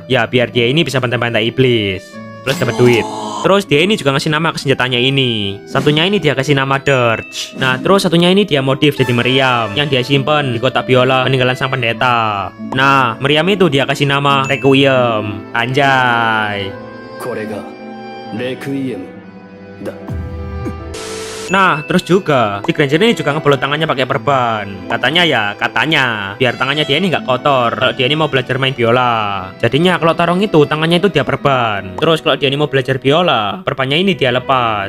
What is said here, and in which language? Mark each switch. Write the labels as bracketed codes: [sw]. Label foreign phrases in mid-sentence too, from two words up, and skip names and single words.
[id] Ya biar dia ini bisa bantai-bantai iblis plus dapat duit. Terus dia ini juga ngasih nama ke senjatanya ini. Satunya ini dia kasih nama Dirge. Nah terus satunya ini dia modif jadi meriam yang dia simpen di kotak biola peninggalan sang pendeta. Nah meriam itu dia kasih nama Requiem. Anjay. [ja] これがレクイエムだ。 [id] Nah, terus juga si Granger ini juga ngebalut tangannya pakai perban. Katanya biar tangannya dia ini nggak kotor kalau dia ini mau belajar main biola. Jadinya kalau tarung itu tangannya itu dia perban. Terus kalau dia ini mau belajar biola, perbannya ini dia lepas.